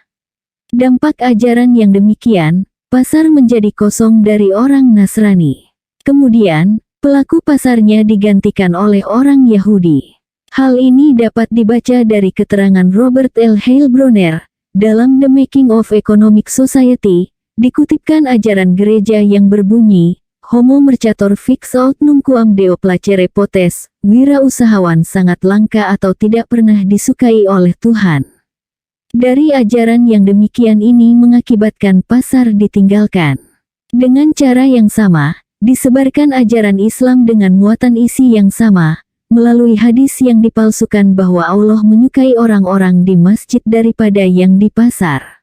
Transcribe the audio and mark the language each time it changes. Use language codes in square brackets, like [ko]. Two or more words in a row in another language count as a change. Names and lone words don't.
[id] Dampak ajaran yang demikian, pasar menjadi kosong dari orang Nasrani. Kemudian, pelaku pasarnya digantikan oleh orang Yahudi. Hal ini dapat dibaca dari keterangan Robert L. Heilbronner dalam The Making of Economic Society. Dikutipkan ajaran gereja yang berbunyi, [la] Homo mercator fix aut nunquam deo placere potes, [id] wirausahawan sangat langka atau tidak pernah disukai oleh Tuhan. Dari ajaran yang demikian ini mengakibatkan pasar ditinggalkan. Dengan cara yang sama, disebarkan ajaran Islam dengan muatan isi yang sama, melalui hadis yang dipalsukan bahwa Allah menyukai orang-orang di masjid daripada yang di pasar.